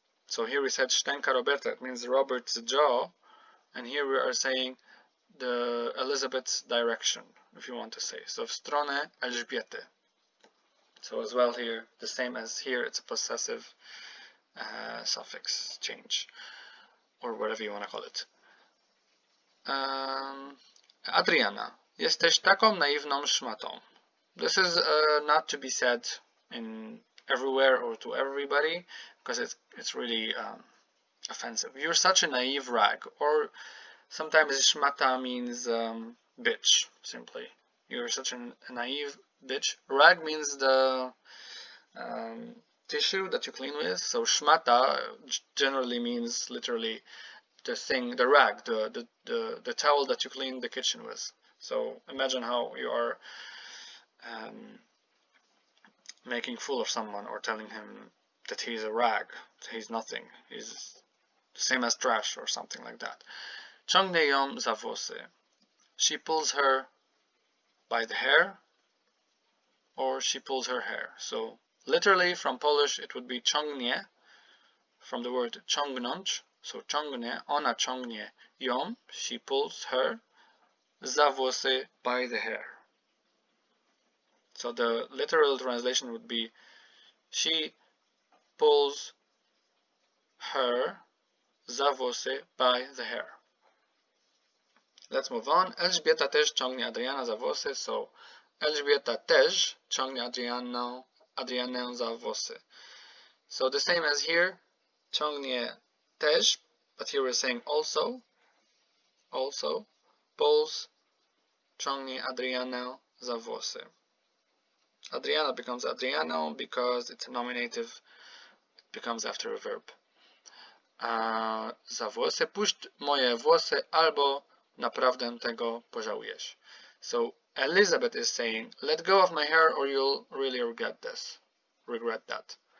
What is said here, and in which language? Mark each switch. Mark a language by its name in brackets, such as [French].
[English] So here we said Szczęka Roberta, it means Robert's jaw, and here we are saying the Elizabeth's direction, if you want to say. So w stronę Elżbiety. So as well here, the same as here, it's a possessive suffix change, or whatever you want to call it. [Polish] Adriana, jesteś taką naiwną szmatą. [English] This is not to be said in everywhere or to everybody, because it's really offensive. You're such a naive rag, or sometimes szmata means bitch, simply. You're such a naive bitch. Rag means the tissue that you clean with, so szmata generally means literally the thing, the rag, the towel that you clean the kitchen with. So imagine how you are making fool of someone or telling him that he's a rag, he's nothing, he's the same as trash or something like that. [Polish] Ciągnie ją za włosy. [English] She pulls her by the hair, or she pulls her hair. So literally from Polish it would be ciągnie, from the word ciągnąć. So ciągnie, [Polish] ona ciągnie ją, [English] she pulls her, za włosy, by the hair. So the literal translation would be she pulls her, za włosy, by the hair. Let's move on. [Polish] Elżbieta też ciągnie Adriana za włosy, so Elżbieta też ciągnie Adrianę za włosy. [English] So the same as here, ciągnie też, but here we're saying also, pulls, ciągnie Adrianę za włosy. Adriana becomes Adriano because it's a nominative, it becomes after a verb. [Polish] Za włosy, puść moje włosy, albo naprawdę tego pożałujesz. [English] So Elizabeth is saying, let go of my hair or you'll really regret that.